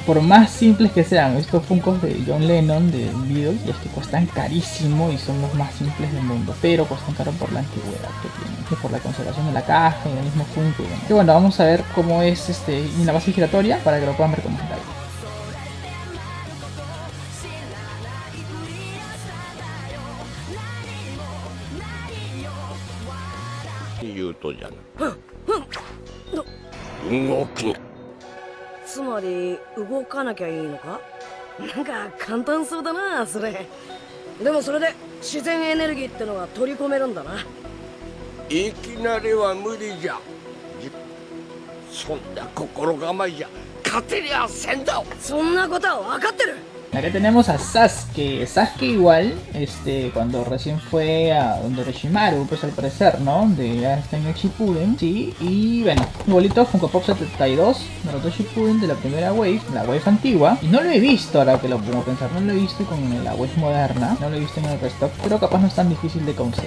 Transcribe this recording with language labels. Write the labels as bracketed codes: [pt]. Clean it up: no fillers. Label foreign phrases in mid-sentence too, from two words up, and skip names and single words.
[es] Por más simples que sean, estos Funkos de John Lennon, de Beatles, y es que cuestan carísimo y son los más simples del mundo, pero cuestan caro por la antigüedad que tienen, y por la conservación de la caja y del mismo Funko y demás. Y bueno, vamos a ver cómo es en la base giratoria para que lo puedan ver como detalle. [ja] 言うとじゃな。動き。つまり動かなきゃいいのか？なんか簡単そうだなそれ。でもそれで自然エネルギーってのは取り込めるんだな。いきなりは無理じゃ。そんな心構えじゃ勝てりゃせんだ。そんなことは分かってる。 [es] Acá tenemos a Sasuke. Sasuke igual, cuando recién fue a donde Orochimaru, pues al parecer, ¿no? De ya está en el Shippuden, sí. Y bueno, igualito Funko Pop 72, Naruto Shippuden de la primera wave, la wave antigua. Y no lo he visto, ahora que lo puedo pensar, no lo he visto con la wave moderna, no lo he visto en el restock, pero capaz no es tan difícil de conseguir.